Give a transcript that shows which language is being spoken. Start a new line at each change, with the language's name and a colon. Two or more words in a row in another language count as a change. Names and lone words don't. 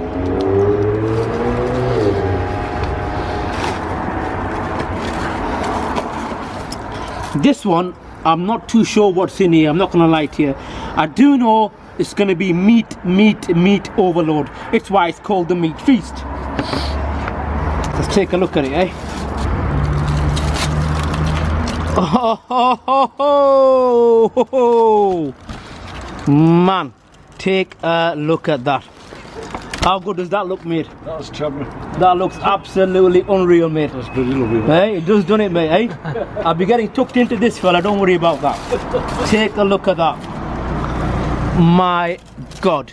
English: This one, I'm not too sure what's in here. I'm not gonna lie to you. I do know it's gonna be meat overload. It's why it's called the meat feast. Let's take a look at it, eh? Oh, ho, ho, ho, ho, ho. Man, take a look at that. How good does that look, mate? That's chubby. That looks absolutely unreal, mate. That's pretty lovely. Hey, it does, done it, mate, eh? I'll be getting tucked into this fella, don't worry about that. Take a look at that. My God.